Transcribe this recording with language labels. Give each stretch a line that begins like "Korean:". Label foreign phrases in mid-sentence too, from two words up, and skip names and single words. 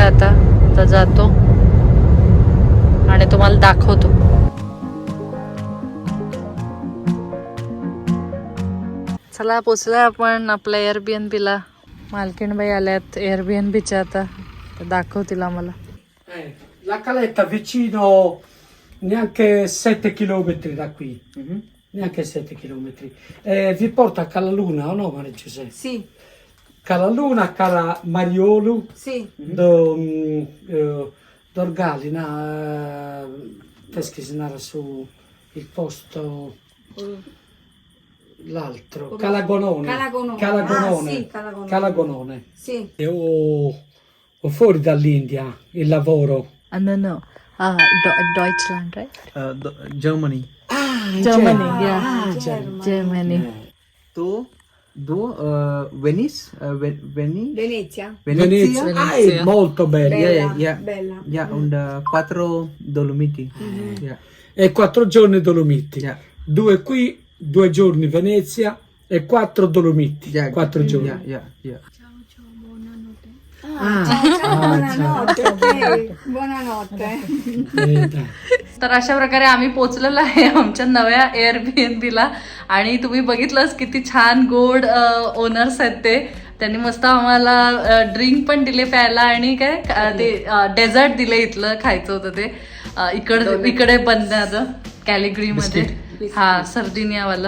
Marathi: आता जातो आणि तुम्हाला दाखवतो. चला पोचलोय आपण आपल्या एअरबीएनबीला. मालकीणबाई आल्यात एअरबीएनबीच्या आता, तर दाखवतील आम्हाला.
Italian: La caletta vicino neanche 7 chilometri da qui, neanche 7 chilometri. Vi porta a Calaluna o no, Maria Giuseppe? Sì, Calaluna, Cala Mariolo, sì. Dorgalina, Teschisnara su il posto, l'altro, Calagonone. Calagonone. Ah, sì, Calagonone. Calagonone. Sì. O fuori dall'India il lavoro. No.
English: Deutschland, right? Germany. Germany, yeah. Germany. Germany.
Italian: Due Venice, Venezia. Venezia. Venezia. Molto bella. Bella.
English: Yeah, und 4 Dolomiti. Yeah.
Italian: E 4 giorni Dolomiti.
English: Yeah.
Italian: 2 qui, 2 giorni Venezia e 4 Dolomiti.
English: Yeah.
Italian: 4 giorni.
English: Yeah.
Italian: Buonanotte. Ok. Buonanotte. Dai.
Marathi: तर अशा प्रकारे आम्ही पोचलेलो आहे आमच्या नव्या एअरबीएनबीला. आणि तुम्ही बघितलंच किती छान गोड ओनर्स आहेत ते. त्यांनी मस्त आम्हाला ड्रिंक पण दिले प्यायला आणि काय ते डेझर्ट दिले, इथलं खायचं होतं ते. इकडे बनण्याचं कॅलिग्रीमध्ये, हा सर्दिनियावालं.